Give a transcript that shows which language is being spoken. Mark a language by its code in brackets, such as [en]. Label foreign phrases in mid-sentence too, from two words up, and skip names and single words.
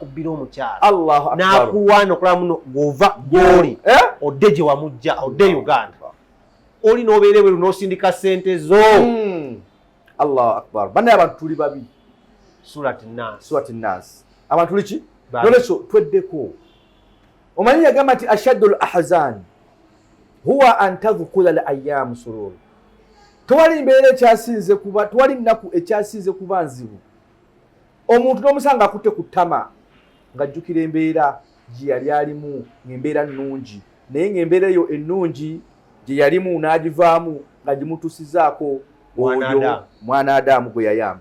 [lg] n'akulwana okulaba muno gw'ova gy'oli odde gye wamujja odde Uganda oli n'obeera ebweru n'osindika ssente zo [ar] الله أكبر [lg] bannaye abantu tuli babi surati Nas abantu tuli ki nolwekyo tweddeko omanyi yagamba nti [ar] أشد الأحزان هو أن تذكر الأيام السرور [lg] tewali mbeera ekyasinze kuba tewali nnaku ekyasinze kuba nzibu omuntu n'omusanga akutte ku ttama ng'ajjukira embeera gye yali alimu ng'embeera nnungi naye ng'embeera eyo ennungi gye yalimu n'agivaamu nga gimutusizaako oyo mwana Adamu gwe yayamba